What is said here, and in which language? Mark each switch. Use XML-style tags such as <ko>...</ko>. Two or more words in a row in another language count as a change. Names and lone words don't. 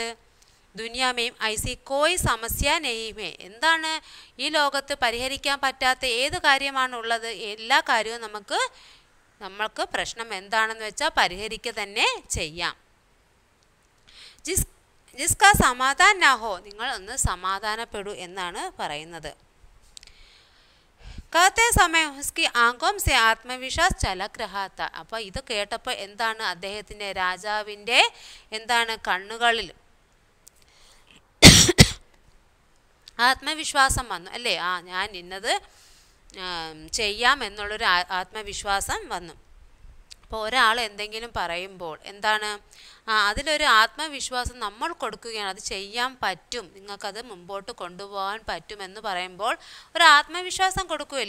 <hi>दुनिया में ऐसी कोई समस्या नहीं है,</hi> <ml>എന്താണ് ഈ ലോകത്ത് പരിഹരിക്കാൻ പറ്റാത്ത ഏത് കാര്യമാണുള്ളത്? എല്ലാ കാര്യവും നമ്മൾക്ക് പ്രശ്നം എന്താണെന്ന് വെച്ചാൽ പരിഹരിക്കുക തന്നെ ചെയ്യാം.</ml> <hi>जिसका समाधान न हो,</hi> <ml>നിങ്ങൾ ഒന്ന് സമാധാനപ്പെടൂ എന്നാണ് പറയുന്നത്.</ml> <hi>कहते समय उसकी आंखों से आत्मविश्वास झलक रहा था.</hi> <ml>അപ്പോൾ ഇത് കേട്ടപ്പോൾ എന്താണ് അദ്ദേഹത്തിൻ്റെ രാജാവിൻ്റെ എന്താണ് കണ്ണുകളിൽ ആത്മവിശ്വാസം വന്നു അല്ലേ? ഞാൻ ഇന്നത് ചെയ്യാം എന്നുള്ളൊരു ആത്മവിശ്വാസം വന്നു. അപ്പോൾ ഒരാൾ എന്തെങ്കിലും പറയുമ്പോൾ എന്താണ് അതിലൊരു ആത്മവിശ്വാസം നമ്മൾ കൊടുക്കുകയാണ്, അത് ചെയ്യാൻ പറ്റും, നിങ്ങൾക്കത് മുമ്പോട്ട് കൊണ്ടുപോകാൻ പറ്റുമെന്ന് പറയുമ്പോൾ ഒരു ആത്മവിശ്വാസം കൊടുക്കുകയില്ല.</ml>